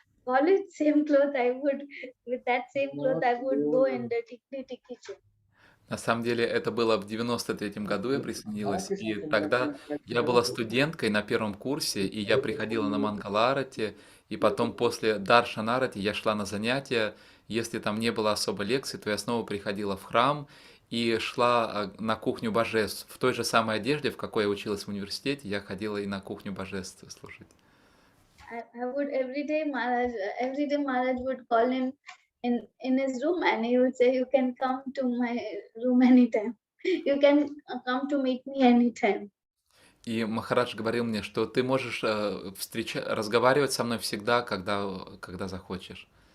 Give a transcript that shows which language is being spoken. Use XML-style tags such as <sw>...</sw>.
<en>college, same cloth I would, with that same cloth I would go in the kitchen.</en> <ru>На самом деле это было в 93-м году, я присоединилась, и тогда я была студенткой на первом курсе, и я приходила на Мангаларати, и потом после Даршанарати я шла на занятия. Если там не было особо лекций, то я снова приходила в храм и шла на кухню божеств. В той же самой одежде, в какой я училась в университете, я ходила и на кухню божеств служить.</ru> <en>I would every day Maharaj would call him in his room, and he would say, you can come to my room anytime. You can come to meet me anytime.</en> <ru>И Махарадж говорил мне, что ты можешь разговаривать со мной всегда, когда захочешь.</ru>